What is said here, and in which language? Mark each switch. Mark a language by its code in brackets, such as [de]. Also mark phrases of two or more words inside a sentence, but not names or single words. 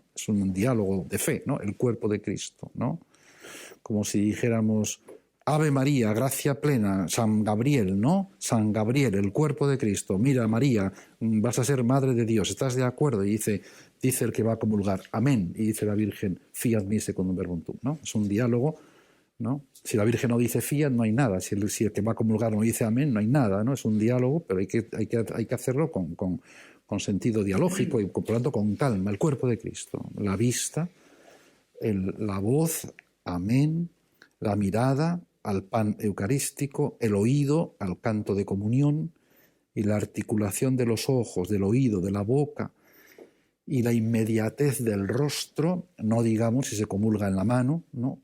[es] Es un diálogo de fe, ¿no? El cuerpo de Cristo, ¿no? Como si dijéramos, Ave María, gracia plena, San Gabriel, ¿no? San Gabriel, el cuerpo de Cristo. Mira, María, vas a ser madre de Dios, ¿estás de acuerdo? Y dice el que va a comulgar, amén. Y dice la Virgen, [la] fiat mi secundum verbum tuum, [es] ¿no? Es un diálogo, ¿no? Si la Virgen no dice fiat, no hay nada. Si el que va a comulgar no dice amén, no hay nada, ¿no? Es un diálogo, pero hay que hacerlo con sentido dialógico y, por lo tanto, con calma. El cuerpo de Cristo, la vista, la voz, amén, la mirada al pan eucarístico, el oído al canto de comunión y la articulación de los ojos, del oído, de la boca y la inmediatez del rostro, no digamos si se comulga en la mano, ¿no?